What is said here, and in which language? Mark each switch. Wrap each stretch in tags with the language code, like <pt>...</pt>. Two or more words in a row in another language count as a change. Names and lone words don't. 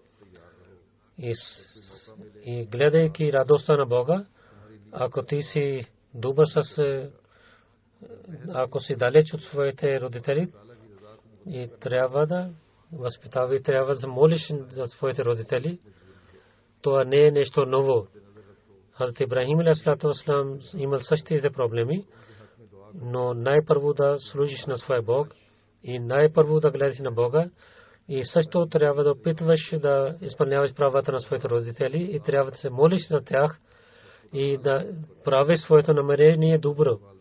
<bg>И гледайки радостта на Бога, ако ти си добър ако си далеч от своите родители, и трябва да възпитаваш, трябва да молиш за своите родители, това не е нещо ново. Хазрат Ибрахим</bg> <ar>عليه الصلاة والسلام</ar> <bg>имал същите проблеми, но най-първо да служиш на своя Бог и най-първо да гледаш на Бога, и също трябва да опитваш да изпълняваш правата на своите родители и трябва да се молиш за тях и да правиш своето намерение добро.</bg>